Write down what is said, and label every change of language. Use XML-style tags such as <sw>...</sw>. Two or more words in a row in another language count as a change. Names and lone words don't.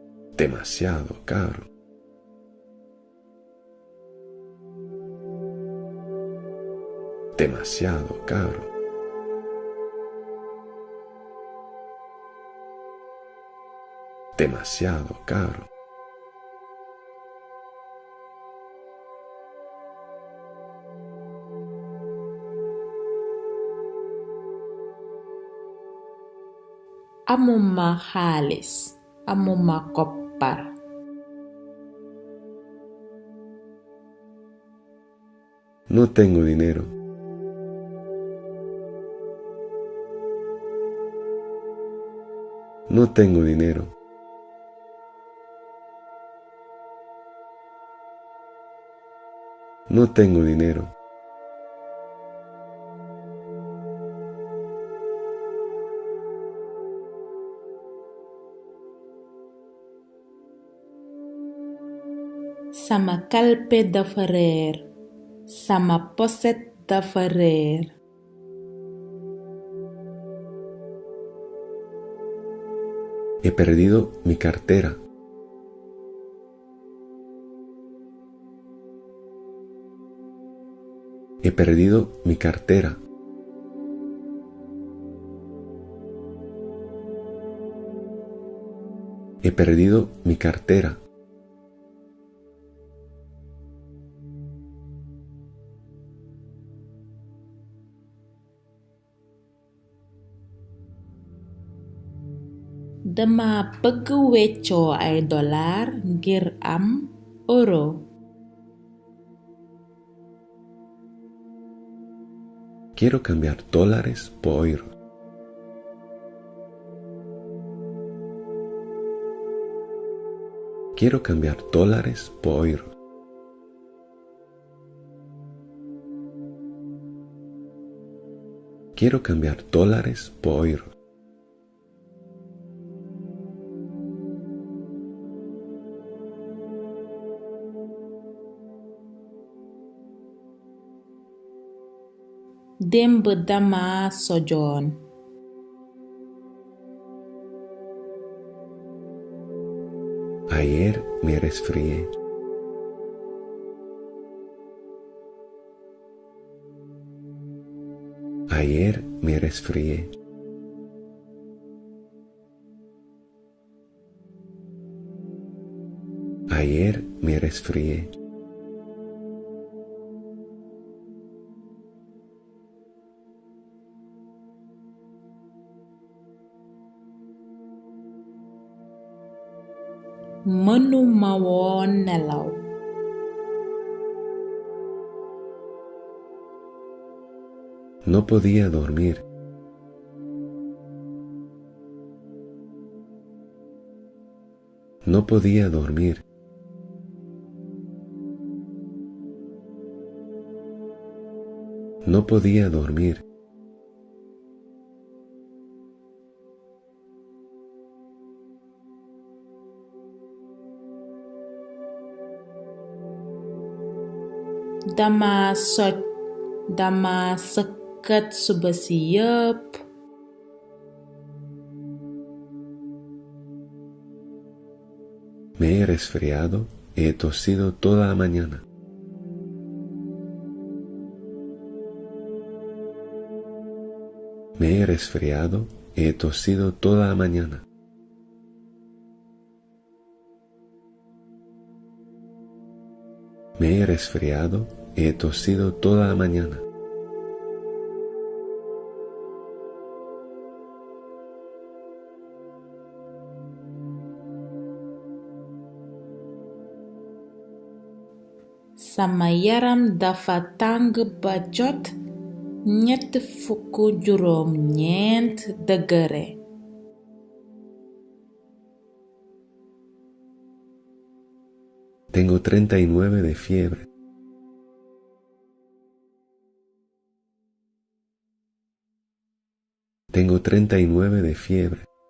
<es>Demasiado caro. Demasiado caro. Demasiado caro.</es> <wo>Amuma xaalis, amuma koppar.</wo> <es>No tengo dinero. No tengo dinero. No tengo dinero.</es> <wo>Sama kalpe dafa réer. Sama poset dafa réer.</wo> <es>He perdido mi cartera. He perdido mi cartera. He perdido mi cartera.</es> <wo>Dama bëgg weccoo ay dollar ngir am euro.</wo> <es>Quiero cambiar dólares por euros. Quiero cambiar dólares por euros. Quiero cambiar dólares por euros.</es> <wo>Démb dama sojoon.</wo> <es>Ayer me resfrié. Ayer me resfrié. Ayer me resfrié.</es> <wo>Mënuma woon nelaw.</wo> <es>No podía dormir. No podía dormir. No podía dormir.</es> <wo>Dama soj. Dama sëkkat suba si yépp.</wo> <es>Me he resfriado y he tosido toda la mañana. Me he resfriado y he tosido toda la mañana. Me he resfriado y he tosido toda la mañana.</es> <wo>Sama yaram dafa tàng ba jot 39 degere.</wo> <es>Tengo 39 de fiebre. Tengo 39 de fiebre.</es>